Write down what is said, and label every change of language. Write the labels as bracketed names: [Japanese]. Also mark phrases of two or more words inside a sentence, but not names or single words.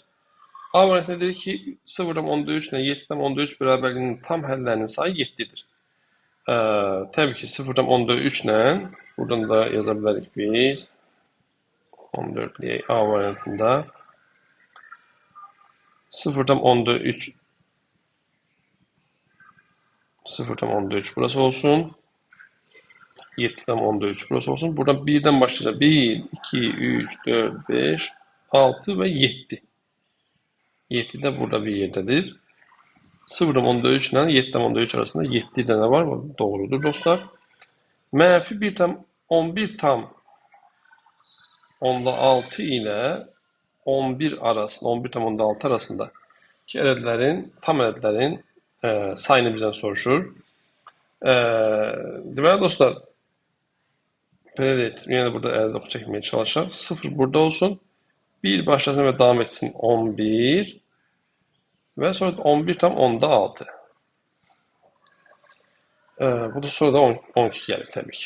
[Azerbaijani] A variantında deyir ki 0,13 ilə 7,13 bərabərliyinin tam həllərinin sayı 7'dir. Təbii ki 0,13 ilə buradan da yaza bilərik biz. 14'lüyə A variantında 0,13 [Turkish] burası olsun. [Azerbaijani] 7'den 13 burası olsun. [Turkish] Buradan 1'den başlayacağım. 1, 2, 3, 4, 5, 6 ve 7. 7 de burada bir yerdedir. 0,3 ile 7,3 arasında 7 tane var. [Azerbaijani] Doğrudur dostlar. Mənfi 1 tam 11 tam onda 6 ile 11 arasında 11 tam onda 6 arasında ki tam ədədlərin sayını bizden soruşur. Deməli dostlar, [Turkish] yine burada elde oku çekmeye çalışacağım. 0 burada olsun. 1 başlasın ve devam etsin 11. Ve sonra 11 tam onda 6. Bu da sonra da 12 gelir tabii ki.